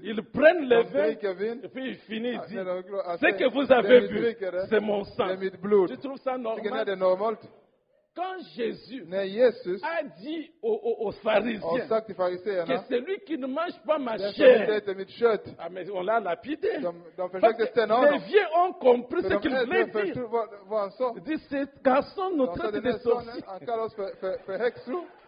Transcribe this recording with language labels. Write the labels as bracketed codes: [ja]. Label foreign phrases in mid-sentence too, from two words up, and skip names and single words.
[fr] Ils prennent le [sv] De [fr] vin [sv] dricker vin. [fr] et puis il finit, il dit, [sv] När de glor- [fr] ce que vous [sv] det [fr] avez [sv] ni [fr] vu, [sv] dricker det, [fr] c'est mon [sv] det [fr] sang. [sv] är mitt blod. [fr] Tu trouves ça [sv] Tycker ni det [fr] normal? [sv] är normalt? [fr] Quand Jésus [sv] När Jesus [fr] a dit aux [sv] har [fr] pharisiens [sv] sagt till [fr] que [sv] fariséerna, [fr] celui qui ne mange pas ma [sv] den som inte [fr] chair, [sv] äter mitt kött, [fr] ah, mais on l'a lapidé. [sv] de [fr] Parce [sv] försökte [fr] que [sv] stäna [fr] les [sv] honom. [fr] vieux ont compris [sv] För [fr] ce [sv] de [fr] qu'il voulait [sv] äldre [fr] dire. [sv] förstod vad han sa. [fr] Il dit, ce garçon nous [sv] De sa, [fr] traite [sv] den [fr] de [sv] här sonen, [fr] sorciers. [sv] han kallar oss för häxor.